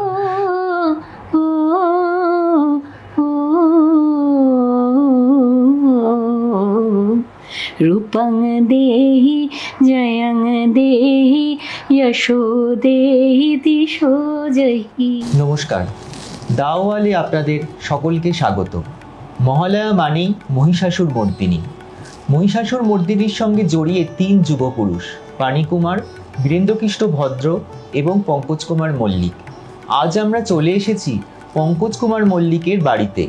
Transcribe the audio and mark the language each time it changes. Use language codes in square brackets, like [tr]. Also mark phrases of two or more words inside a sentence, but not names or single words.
[sa] रूपं देहि जयं देहि यशो देहि दिशो जहि। [bn] নমস্কার, দাওয়ালে আপনাদের সকলকে স্বাগত। মহালয়া মানেই মহিষাসুর মর্দিনী। মহিষাসুর মর্দিনীর সঙ্গে জড়িয়ে তিন যুগপুরুষ, বাণীকুমার, বীরেন্দ্রকৃষ্ণ ভদ্র এবং পঙ্কজ কুমার মল্লিক। আজ আমরা চলে এসেছি পঙ্কজ কুমার মল্লিকের বাড়িতে।